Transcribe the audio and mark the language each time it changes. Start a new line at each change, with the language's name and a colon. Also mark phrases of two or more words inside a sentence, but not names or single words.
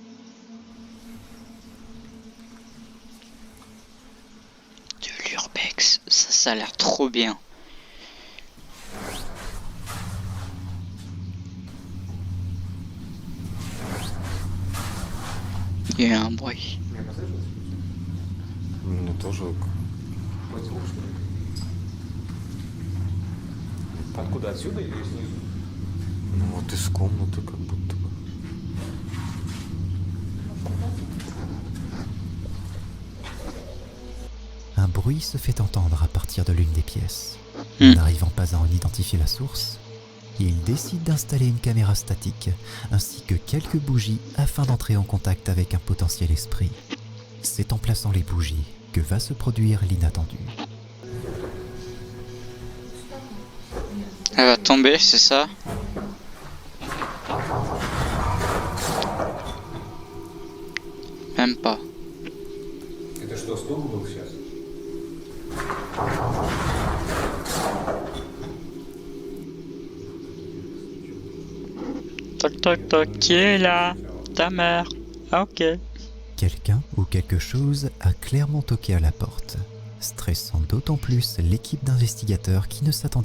French: De l'urbex, ça a l'air trop bien. Il y a eu un bruit.
Russian: Ну, тоже... Откуда, отсюда или снизу? Ну, вот из комнаты как будто бы.
French: Un bruit se fait entendre à partir de l'une des pièces. N'arrivant pas à en identifier la source, il décide d'installer une caméra statique ainsi que quelques bougies afin d'entrer en contact avec un potentiel esprit. C'est en plaçant les bougies que va se produire l'inattendu. Elle va tomber, c'est ça? Même pas.
Russian: Это что, стул был сейчас?
French: Toc toc toc, qui est là? Ta mère. Ah, ok. Quelqu'un ou quelque chose a clairement toqué à la porte, stressant d'autant plus l'équipe d'investigateurs qui ne s'attendait